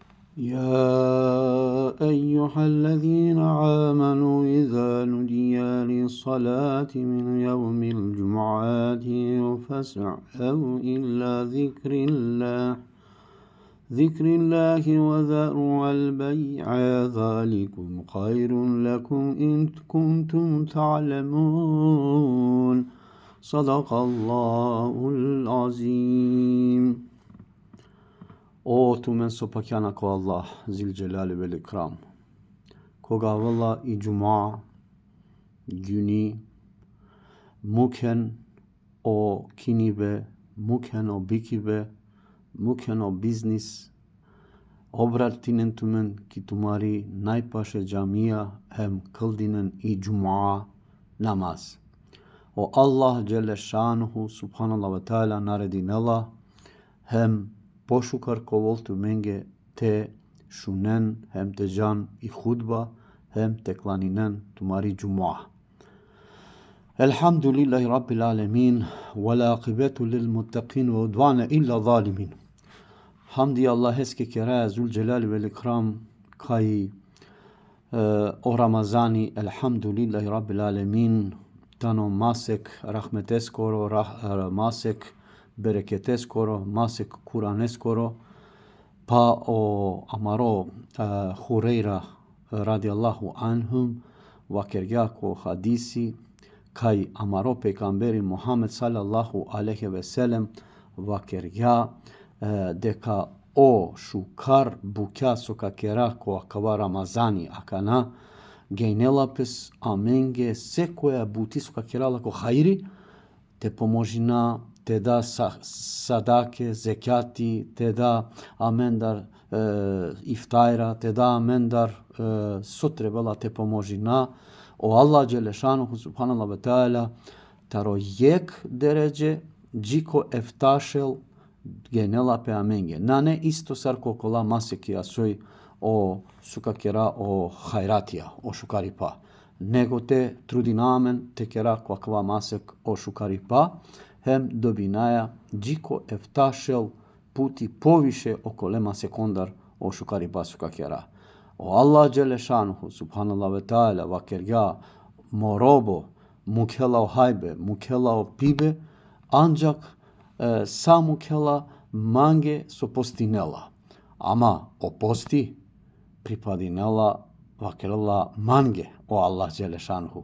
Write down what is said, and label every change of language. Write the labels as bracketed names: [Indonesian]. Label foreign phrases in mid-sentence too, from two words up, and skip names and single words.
[Arabic] يا أيها الذين آمنوا إذا نودي للصلاة من يوم الجمعة فاسعوا إلى ذكر الله وذروا البيع ذلكم خير لكم إن كنتم تعلمون صدق الله العظيم. [Romany] O tu men sopakjana ko [Arabic] الله ذو الجلال والإكرام. [Romany] Koga valla i gjuma, gjuni, mukhen o kinibe, mukhen o bikibe, mukhen o biznis, obratinen tumen ki tumari najpashe gjamia hem këldinen i gjuma namaz. O [Arabic] الله جل شأنه سبحان الله وتعالى [Romany] naredinella hem poshukar kovoltu menge te shunen hem te jan i khutba hem te klaninen tumari gjuma. [Arabic] الحمد لله رب العالمين والعاقبة للمتقين ولا عدوان إلا الظالمين. [Romany] Hamdi Allah eske kera [Arabic] ذو الجلال والإكرام [Romany] kai o Ramazani [Arabic] الحمد لله رب العالمين [Romany] tano masek rahmeteskoro masek bereketeskoro masek kuraneskoro pa o amaro Hureyra [Arabic] رضي الله عنهم [Romany] wakerja ko hadisi kai amaro pejgamberi Muhammed [Arabic] صلى الله عليه وسلم [Romany] wakerja deka o shukar bukja soka kera ko akava Ramazani akana gejnelapes amenge sekoja buti soka kerala ko hairi te pomožina te da sadake, zekati, te da amendar iftajra, te da amendar sotrebala te pomožina o [Arabic] الله جل شأنه سبحان الله وتعالى [Romany] taro jek derece gjiko eftašel genela pe amenge. Nane isto sarko kola maseki asoj o sukakera o hajratija, o šukaripa. Nego te trudinamen te kera kvakva masek o šukaripa hem dobinaja gjiko eftašel puti poviše okolema sekundar o šukaripa sukakera. O [Arabic] الله جل شأنه سبحان الله وتعالى [Romany] vakerja morobo mukela o hajbe, mukela o pibe, ancak sa mukela mange so postinela. Ama o posti pripadinela vakerela mange o [Arabic] الله جل شأنه.